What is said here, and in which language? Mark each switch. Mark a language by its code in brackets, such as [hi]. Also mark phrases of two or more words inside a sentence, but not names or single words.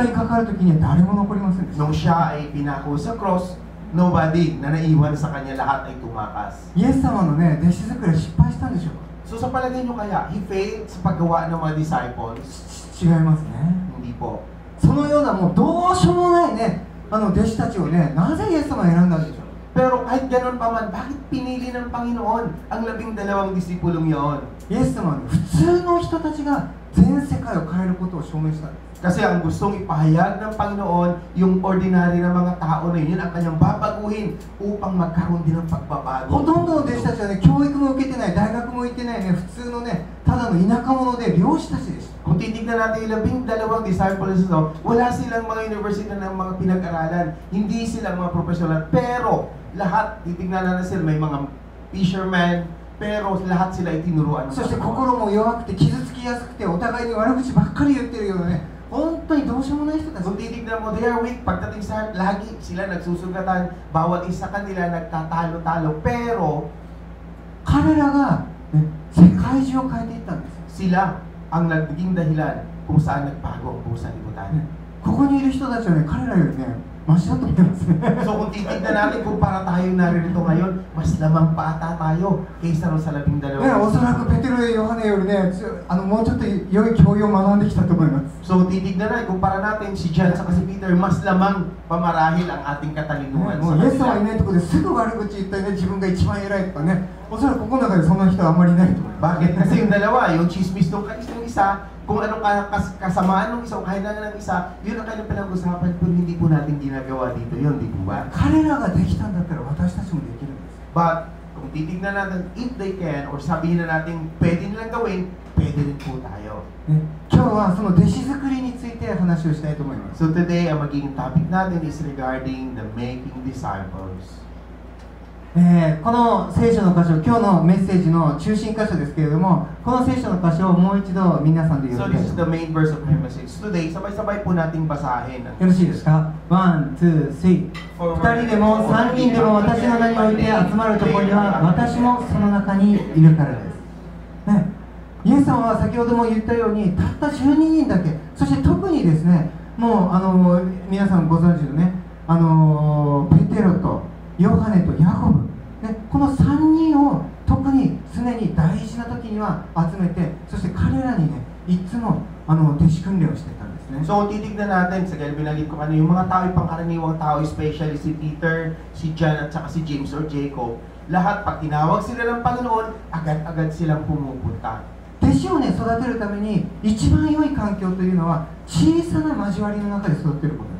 [en] betrayer. [ja] にかかる時には誰も残りませんでした。 [tl] Nung siya ay pinako sa cross, nobody na naiwan sa kanya, lahat ay tumakas. [ja] イエス様のね、弟子作りは失敗したんでしょうか。 [tl] So sa palagay nyo kaya, [en] he failed [tl] sa paggawa ng mga disciples? [ja] 違いますね。 [tl] Hindi po. [ja] そのようなもうどうしようもないね、弟子たちをね、なぜイエス様が選んだんでしょう。 [tl] Pero kahit ganun pa man, bakit pinili ng Panginoon ang 12 disipulong yon? [ja] イエス様はね、普通の人たちが全世界を変えることを証明したんです。 [tl] Kasi ang gustong ipahayag ng Panginoon, yung ordinary na mga tao na yun ang kanyang babaguhin upang magkaroon din ng [ja] ほ [tl] pagbabago. [ja] とんどの弟子たちはね、教育も受けてない、大学も行ってないね、普通のね、ただの田舎者で漁師たちでした。 [tl] Kung titignan natin yung 12 disciples ito, wala silang mga university ng mga pinag-aralan, hindi silang mga professional, pero lahat, titignan natin sila, may mga fishermen, pero lahat sila ay tinuruan ng [ja] そして [tl] Panginoon. [ja] 心も弱くて傷つきやすくてお互いに悪口ばっかり言ってるようなね、本当にどうしようもない人たち。 [tl] Kung titignan mo, [en] they are weak. [tl] Pagdating sa lagi sila nagsusugatan, bawat isa kanila nagtatalo-talo, pero [ja] 彼らが、ね、世界中を変えていったんです。 [tl] sila ang naging dahilan kung saan nagbago ang buong sanlibutan. [ja] ね、ここにいる人たちはね、彼らよりね、マシだと思いますね。 [tl] So kung titignan natin kung para tayo naririto ngayon, mas lamang pa ata tayo kaysa rin sa 12. [ja] ね、おそらくペテロやヨハネよりね、もうちょっと良い教養を学んできたと思います。 [tl] So titignan natin, kumpara natin si John at si Peter, mas lamang pamarahil ang ating [ja] ね [tl] katalinuhan [ja] も [tl] sa [ja] うイエス様い [tl] kanila. [ja] ないところですぐ悪口言ったりね、自分が一番偉いとかね、おそらくここの中でそんな人はあんまりいないと思います。 [tl] Bakit? Kasi yung dalawa, yung chismis nung isa, kung anong kasamaan ng isa o kahilangan ng isa, yun ang kanilang pinag-usapan, pero hindi po natin ginagawa dito yun, di po ba? [ja] 彼らができたんだったら私たちもできるんです。 [en] But, [tl] kung titignan natin, [en] if they can, or [tl] sabihin na natin, pwede nilang gawin, pwede rin po tayo. [ja] ね、今日はその弟子作りについて話をしたいと思います。 [en] So today, [tl] ang magiging topic natin [en] is regarding the making disciples. [ja] この聖書の箇所、今日のメッセージの中心箇所ですけれども、この聖書の箇所をもう一度皆さんで [en] So [ja] 読みた [en] this [ja] い [en] is [ja] と [en] the [ja] 思い [en] main verse of my message. Today, [tl] sabay-sabay po nating basahin. [ja] ます。よろしいですか？ [en] one, two, three. [ja] 2人でも3人でも私の名において集まるところには私もその中にいるからです。ね、イエス様は先ほども言ったようにたった12人だけ、そして特にですね、もう皆さんご存知のね、ペテロとヨハネとヤコブ、ね、この3人を特に常に大事な時には集めて、そして彼らにね、いつも弟子訓練をしていたんですね。 [tl] So kung titignan natin, sa gaya binanggit ko kanina, yung mga tao, yung pangkaraniwang tao, especially si Peter, si John at saka si James or Jacob, lahat pag tinawag sila ng Panginoon, agad-agad silang pumupunta. [ja] 弟子をね、育てるために一番良い環境というのは小さな交わりの中で育てることです。